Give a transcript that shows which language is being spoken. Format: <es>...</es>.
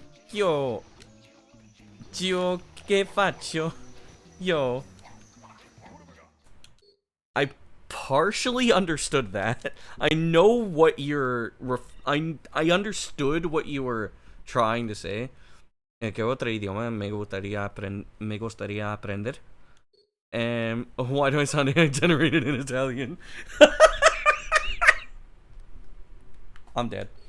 <it>Yo che faccio? Yo.</it> <en>I partially understood that. I know what you're... I understood what you were trying to say.</en> <es>¿Qué otro idioma me gustaría aprender?</es> <en>Why do I sound AI generated in Italian? I'm dead.</en>